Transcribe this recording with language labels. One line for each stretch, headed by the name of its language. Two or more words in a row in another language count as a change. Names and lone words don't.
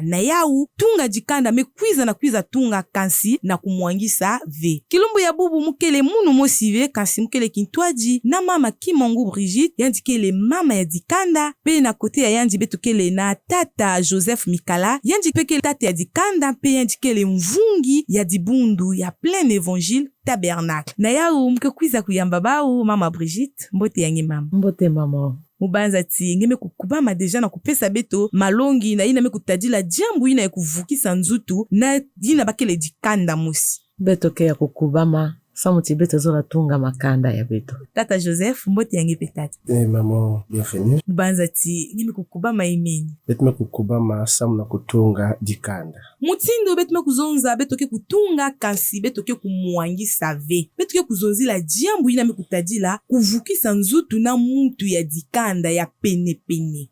Kituba (Democratic Republic of Congo): Na yau Tunga Dikanda mekwiza na kwiza tunga kansi na kumwangisa ve. Kilumbu ya bubu mukele munu mosive kansi mukele kintwaji na mama Kimongu Brigitte yandi kele mama ya Dikanda pe na kote ya yandi betu kele na tata Joseph Mikala yandi peke tata ya Dikanda pe yandi kele mvungi ya dibundu ya plein évangile tabernacle. Na yau mke kwiza kuyamba bau mama Brigitte mbote yangi mama. Mbote mama. Mubanza ti ngeme kukubama deja na kupesa beto malongi na ina me kutadila jambu ina ya kuvukisa nzutu na ina bakele Dikanda musi. Beto ke ya kukubama samuti beto zola tunga makanda ya beto. Tata Joseph mbote yangi petati.
French: Maman, bienvenue.
Kituba (Democratic Republic of Congo): Mubanza ti ngeme kukubama imeni. Betme kukubama samu na kutunga Dikanda. Mutindo betme kuzonza beto ke kutunga kansi beto ke kumuangisa ve. Beto ke kuzonzila jambu ina me kutadila kuvukisa nzutu na muntu ya Dikanda ya pene pene.